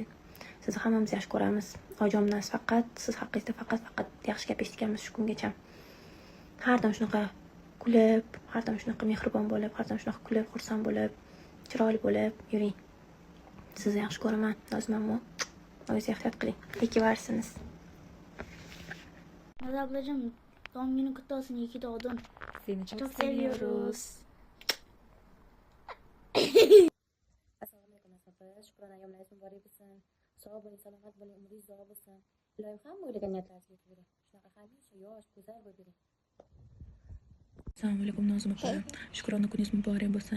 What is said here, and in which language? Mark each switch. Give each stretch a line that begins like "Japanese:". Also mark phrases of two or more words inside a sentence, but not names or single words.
Uzbek: Sizni hammamiz yaxshi ko'ramiz. Ojonimiz faqat siz haqingizda faqat yaxshi gap eshitganmiz shu kungacha. Har doim shunaqa kulib, har doim shunaqa mehribon bo'lib, har doim shunaqa kulib, xursand bo'lib, chiroyli bo'lib yuring. Sizni yaxshi ko'raman, Nozimammo. O'zingiz ehtiyot qiling. Ikki varsiniz.
Turkish: Naza ablacığım, doğum günün kutlu olsun. İyi ki doğdun. Seni Çok seviyoruz.
Uzbek: Assalomu alaykum asaba. Shukrona ayyomlaringiz muborak bo'lsin. Sog' bo'ling, salomat bo'ling, umringiz uzoq bo'lsin. Ilohim hamma o'ylagan niyatlaringizga yetib bering. Shunaqa hamisha yosh, go'zal bo'lib yuring. Assalomu alaykum Nozim opa. Shukrona kuningiz muborak bo'lsin.